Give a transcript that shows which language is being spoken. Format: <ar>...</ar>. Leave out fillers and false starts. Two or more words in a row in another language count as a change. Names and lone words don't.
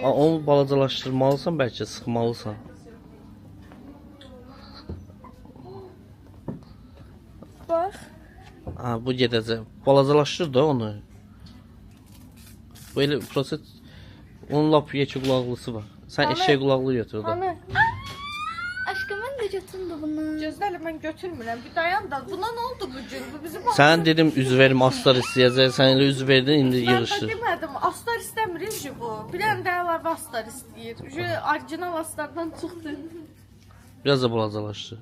<az>Onu balacalaşdırmalısan, bəlkə sıxmalısan. Bax. Ha, bu gedəcək. Balacalaşdır da onu. Böyle proses onun lap yekə qulaqlısı var. Sən eşək qulaqlı götür da. Hani</az> <tr>Aşkım ben de götürdüm bunu.</tr> <az>gözləri mən götürmürəm. Bir dayan da. Buna nə oldu bu gün? Bu bizim Sən dedim üz verim, astar istəyəcək. Sən elə üz verdin, indi Mən də yığışır. demədim. Astar istəmir ki bu. Bir dənə də əlavə astar istəyir. Orijinal astardan çıxdı. Biraz da balacalaşdır.</az>